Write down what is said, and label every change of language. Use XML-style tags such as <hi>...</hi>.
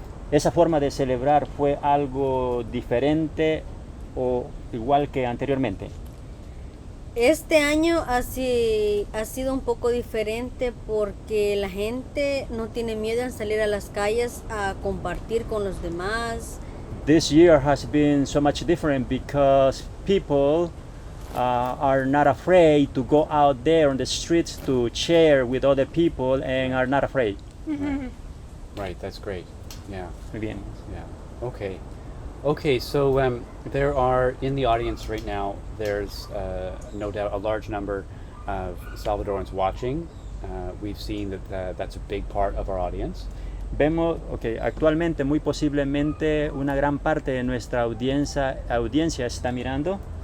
<es>¿Esa forma de celebrar fue algo diferente o igual que anteriormente? Este año ha sido un poco diferente porque la gente no tiene miedo en salir a las calles a compartir con los demás.</es> <en>This year has been so much different because people are not afraid to go out there on the streets to share with other people and are not afraid. Right, that's great. Yeah,</en> <es>Muy bien.</es> <en>yeah. Okay, so there are, in the audience right now, there's no doubt a large number of Salvadorans watching. We've seen that that's a big part of our audience.</en> <es>Vemos, actualmente muy posiblemente una gran parte de nuestra audiencia está mirando.</es>